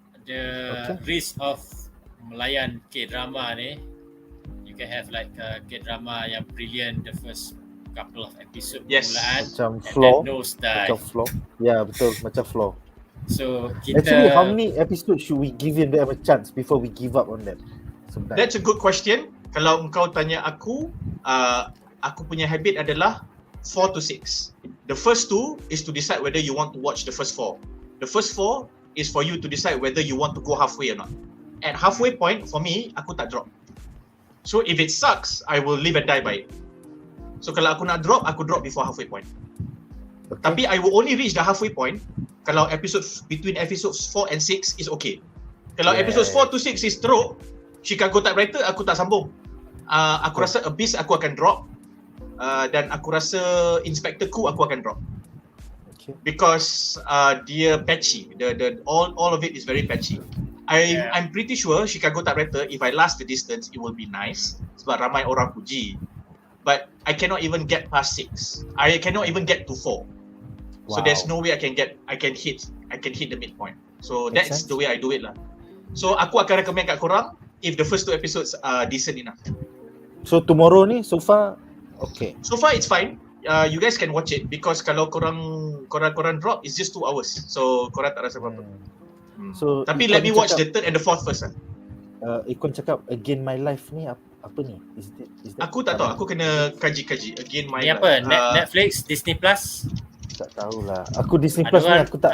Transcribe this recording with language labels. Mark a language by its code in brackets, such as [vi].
[en] The risk of [ms] melayan [en] K-drama ni, you can have like a K-drama [ms] yang [en] brilliant the first couple of episode [ms] permulaan, macam flow, macam flow. Ya, betul, macam flow. So kita [en] actually, how many episodes should we give them a chance before we give up on that? [ms] Sebenarnya. [en] That's a good question. [ms] Kalau engkau tanya aku punya habit adalah [en] 4 to 6. The first 2 is to decide whether you want to watch the first 4. The first 4 is for you to decide whether you want to go halfway or not. At halfway point, for me, [ms] aku tak drop. [en] So if it sucks, I will live and die by it. [ms] So kalau aku nak drop, aku drop [en] before halfway point. Okay. [ms] Tapi [en] I will only reach the halfway point [ms] kalau [en] between episodes 4 and 6 is okay. [ms] Kalau episodes 4 to 6 is teruk, Chicago Typewriter aku tak sambung. Aku rasa Abyss aku akan drop. Dan aku rasa Inspector Ku aku akan drop. [en] Okay. Because [ms] dia [en] patchy. All of it is very patchy. I'm pretty sure Chicago Typewriter, if I last the distance, it will be nice. [ms] Sebab ramai orang puji. [en] But I cannot even get past 6. I cannot even get to 4. Wow. So there's no way I can hit the midpoint. So that's the way I do it lah. So [ms] aku akan [en] recommend [ms] kat korang [en] if the first 2 episodes are decent enough. [ms] So tomorrow ni so far okay. [en] So far it's fine. You guys can watch it because [ms] kalau korang [en] drop it's just 2 hours. [ms] So korang tak rasa apa-apa. [en] So [ms] tapi [en] let me watch the 3rd and the 4th first lah. [ms] Ikon cakap Again My Life ni apa ni? [en] Is that [ms] aku tak tahu, aku kena kaji Again My Life. Ni apa? Netflix, Disney Plus? Tak tahulah. Aku Disney Plus ni aku tak.